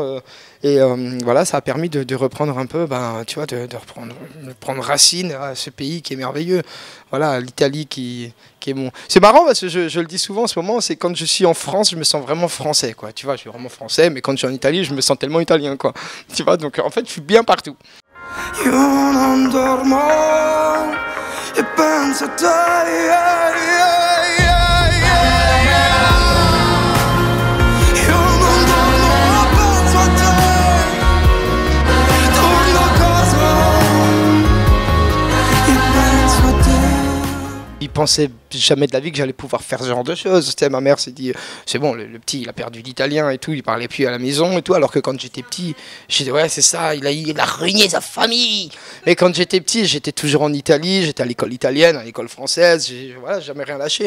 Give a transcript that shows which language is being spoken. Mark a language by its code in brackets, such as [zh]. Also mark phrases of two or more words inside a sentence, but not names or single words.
[fr] Voilà, ça a permis de reprendre un peu, ben, tu vois, de prendre racine à ce pays qui est merveilleux. Voilà, l'Italie qui est bon. C'est marrant parce que je le dis souvent en ce moment, c'est quand je suis en France, je me sens vraiment français, quoi. Tu vois, je suis vraiment français, mais quand je suis en Italie, je me sens tellement italien, quoi. Tu vois, donc en fait, je suis bien partout. [it] Io non dormo e penso a te, [en] yeah, yeah, yeah, yeah. [it] Io non dormo e penso a te, torno a casa e penso a te. [fr] Il pensait jamais de la vie que j'allais pouvoir faire ce genre de choses. Tu sais, ma mère s'est dit, c'est bon, le petit, il a perdu l'italien et tout, il parlait plus à la maison et tout, alors que quand j'étais petit, j'ai dit, ouais, c'est ça, il a ruiné sa famille. Et quand j'étais petit, j'étais toujours en Italie, j'étais à l'école italienne, à l'école française, voilà, jamais rien lâché.